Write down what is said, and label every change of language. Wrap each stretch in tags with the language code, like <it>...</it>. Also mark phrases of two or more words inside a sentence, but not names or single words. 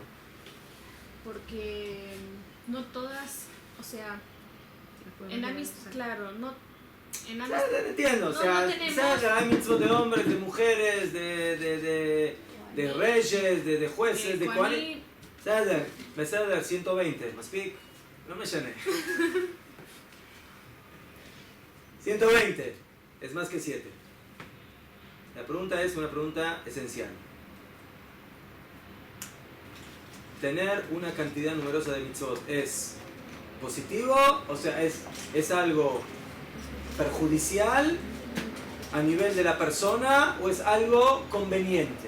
<es>Porque no todas, o sea, en Amis, claro, no. En Amis, Entiendo, o no, sea, no tenemos. hay mitzvot de hombres, de mujeres, de reyes, de jueces, de cuáles.</es> <he>בסדר, 120, מספיק? לא משנה.</he> <es>120 es más que 7. La pregunta es una pregunta esencial. ¿Tener una cantidad numerosa de mitzvot es positivo? O sea, ¿es algo perjudicial a nivel de la persona o es algo conveniente?</es>